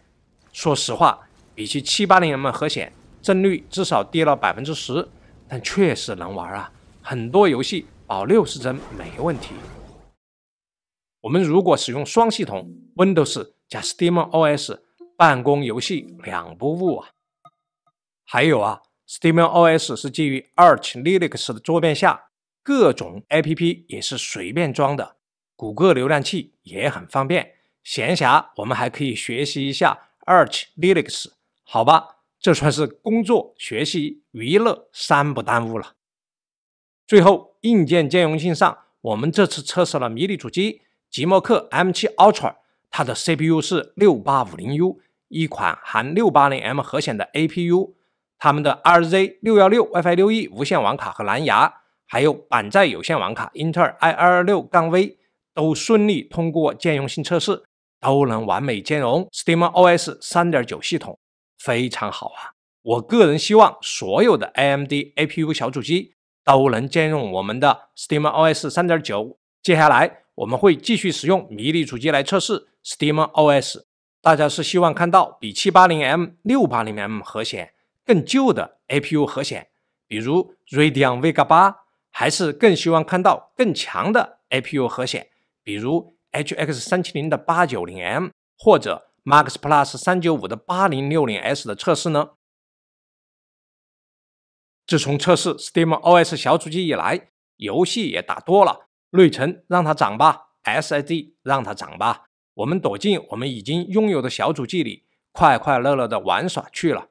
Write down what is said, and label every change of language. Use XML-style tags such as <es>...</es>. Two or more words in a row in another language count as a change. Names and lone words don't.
<zh>說實話，比起 780M 核顯，幀率至少低了10%，但確實能玩啊，很多遊戲保60帧沒問題。我們如果使用雙系統 Windows 加 SteamOS， 辦公遊戲兩不誤啊。還有啊， SteamOS 是基於 Arch Linux 的桌面下，各種 APP 也是隨便裝的，谷歌瀏覽器也很方便。閒暇我們還可以學習一下 Arch Linux， 好吧，這算是工作、學習、娛樂三不耽誤了。最後，硬件兼容性上，我們這次測試了迷你主機即墨克 M7 Ultra， 它的 CPU 是 6850U， 一款含 680M 核顯的 APU， 它們的 RZ616 Wi-Fi 6E 無線网卡和藍牙，還有板載有線网卡英特爾 i226-V 都順利通過兼容性測試，都能完美兼容 SteamOS 3.9 系統，非常好啊！我個人希望所有的 AMD APU 小主機都能兼容我們的 SteamOS 3.9。接下來我們會繼續使用迷你主機來測試 SteamOS。大家是希望看到比 780M、680M 核顯更舊的 APU 核顯，比如 Radeon Vega 8，還是更希望看到更強的 APU 核顯，比如 HX370 的 890M 或者 Max Plus 395的 8060S 的測試呢？自從測試 SteamOS 小主機以來，遊戲也打多了，內存讓它漲吧， SSD 讓它漲吧，我們躲進我們已經擁有的小主機裡，快快樂樂的玩耍去了。</zh>